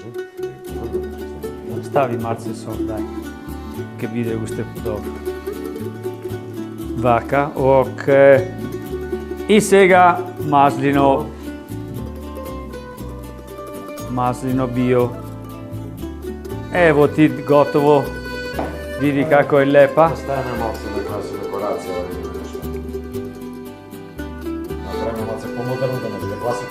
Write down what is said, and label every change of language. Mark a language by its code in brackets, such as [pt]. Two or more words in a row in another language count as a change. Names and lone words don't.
[mk] Стави малце сол, дај. Ке биде уште подобро. Вака, ок. И сега маслино. Маслино био. Ево ти готово. [sr] Vidi kako je lepa. Ostavimo malce na kraju dekoracija. Napravimo malce pomoderno da ne bude klasika.